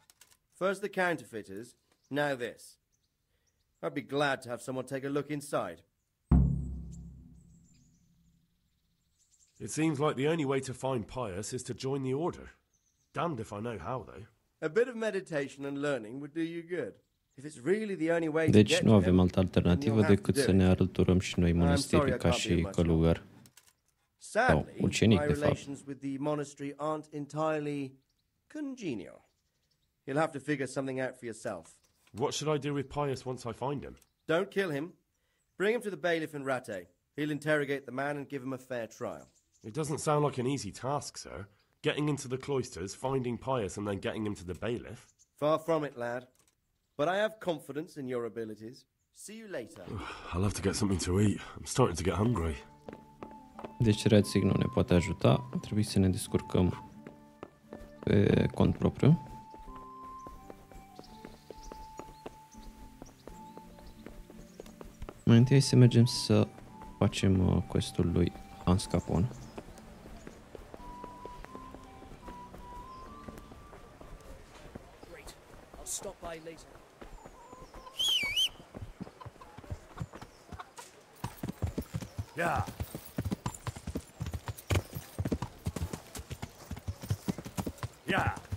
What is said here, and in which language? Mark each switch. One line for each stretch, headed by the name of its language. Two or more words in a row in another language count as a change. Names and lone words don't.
English: First the counterfeiters, now this. I'd be glad to have someone take a look inside. It seems like the only way to find Pius is to join the order. Damned if I know how, though. A bit of meditation and learning would do you good. If it's really the only way to
Romanian: Deci
English: get
Romanian: nu
English: to
Romanian: avem
English: him,
Romanian: altă alternativă
English: then you'll have
Romanian: decât
English: to
Romanian: să
English: do
Romanian: ne
English: it.
Romanian: alăturăm și noi
English: sorry I
Romanian: mănăstirii
English: can't
Romanian: ca
English: be of
Romanian: și
English: much
Romanian: călugăr.
English: Sadly,
Romanian: ucenic,
English: my
Romanian: de fapt.
English: relations with the monastery aren't entirely congenial. You'll have to figure something out for yourself. What should I do with Pius once I find him? Don't kill him. Bring him to the bailiff in Ratte. He'll interrogate the man and give him a fair trial. It doesn't sound like an easy task, sir. Getting into the cloisters, finding Pius, and then getting him to the bailiff. Far from it, lad. But I have confidence in your abilities. See you later. I'll have to get something to eat. I'm starting to get hungry.
Romanian: Deci Radzig nu ne poate ajuta, ar trebui să ne descurcăm pe cont propriu. Mai întâi să mergem să facem questul lui Hans Capon.
English: Great. I'll stop by later. Yeah. Yeah.